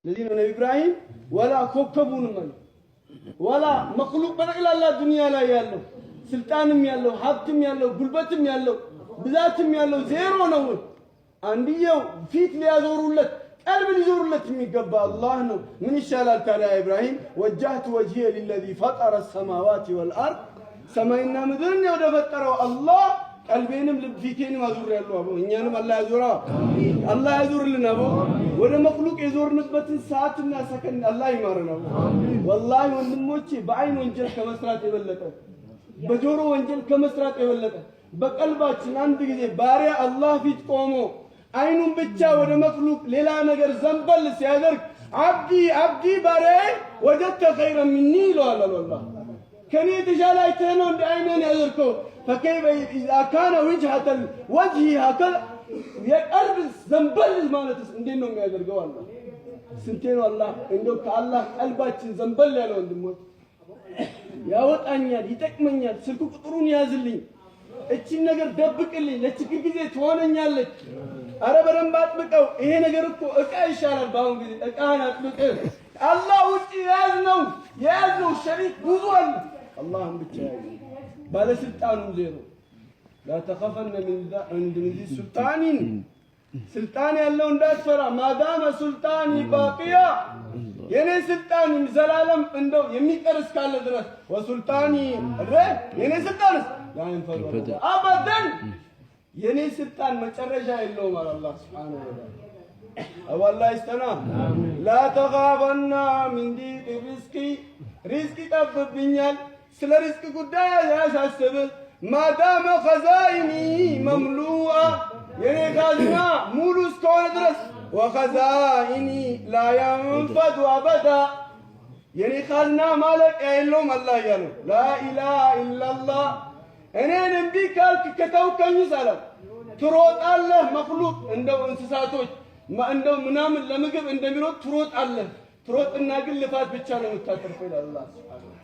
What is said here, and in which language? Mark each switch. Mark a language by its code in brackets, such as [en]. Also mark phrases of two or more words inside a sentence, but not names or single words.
[am] ለዚህ ነው ነብዩ ኢብራሂም ወላ ኮከቡን ወላ መክሉቅ በጠቅላላ ዱንያ ላይ ያለው ስልጣንም ያለው ሀብትም ያለው ጉልበትም ያለው ብዛትም ያለው ዜሮ ነው። አንድየው ፊት ሊያዞሩለት ቀልብ ሊዞሩለት የሚገባ አላህ ነው። ምን ይሻላል ታዲያ ኢብራሂም [ar] وجهت وجهي للذي فطر السماوات والأرض [am] ሰማይና ምድርን ወደ ፈጠረው አላህ ቀልቤንም ፊቴንም አዙሬያለሁ። አቦ እኛንም አላህ ያዙራ፣ አላህ ያዙርልን። አቦ ወደ መክሉቅ የዞርንበትን ሰዓትና ሰከንድ አላህ ይማረን። አቦ ወላሂ ወንድሞቼ በአይን ወንጀል ከመስራት የበለጠ በጆሮ ወንጀል ከመስራት የበለጠ በቀልባችን አንድ ጊዜ ባሪያ አላህ ፊት ቆሞ አይኑን ብቻ ወደ መክሉቅ ሌላ ነገር ዘንበል ሲያደርግ አብዲ ባሪያዬ [ar] وجدت خيرا مني [am] ይለዋል። አላህ ከኔ የተሻለ አይተህ ነው እንደ አይነን ያዘርከው። [ar] فكيف اذا كان وجهه وجهي هكذا [am] የቀልብ ዘንበል ማለትስ እንዴት ነው የሚያደርገው? አላህ ስንቴ ነው አላህ እንደው ከአላህ ቀልባችን ዘንበል ያለው ወንድሞች ያወጣኛል፣ ይጠቅመኛል፣ ስልክ ቁጥሩን ያዝልኝ፣ እቺን ነገር ደብቅልኝ፣ ለችግር ጊዜ ትሆነኛለች። አረ በደንብ አጥብቀው። ይሄ ነገር እኮ እቃ ይሻላል። በአሁን ጊዜ እቃን አጥብቅ። አላህ ውጪ የያዝነው ሸሪክ ብዙ አለ። አላህን ብቻ ያዝ። ባለስልጣኑም ዜሮ [ar] لا تخافن من ذي سلطان [am] سلطان ያለው እንዳትፈራ [ar] ما دام سلطاني باقيا [am] የኔ ስልጣን ዘላለም እንደው የሚቀር እስካለ ድረስ ወሱልጣኒ የኔ ስልጣን [ar] ينفد أبدا [am] የኔ ስልጣን መጨረሻ የለውም አለ አላህ Subhanahu [ar] وتعالى። والله استنا لا تخافن من ضيق [am] ሪዝቅ ይጠብብኛል። ስለ ሪዝቅ ጉዳይ ያሳስብ [ar] ما دامت خزائني مملوءة [am] የኔ ካዝና ሙሉ እስከሆነ ድረስ [ar] وخزائني لا ينفد أبدا [am] የኔ ካዝና ማለቂያ የለውም። አላህ ያለው [ar] لا إله إلا الله [am] እኔን እምቢ ካልክ ከተውከኝ ሰላም ትሮጣለህ። መክሉቅ እንደው እንስሳቶች እንደው ምናምን ለምግብ እንደሚሮጥ ትሮጣለህ። ትሮጥና ግን ልፋት ብቻ ነው የምታተርፈው ይላል አላህ።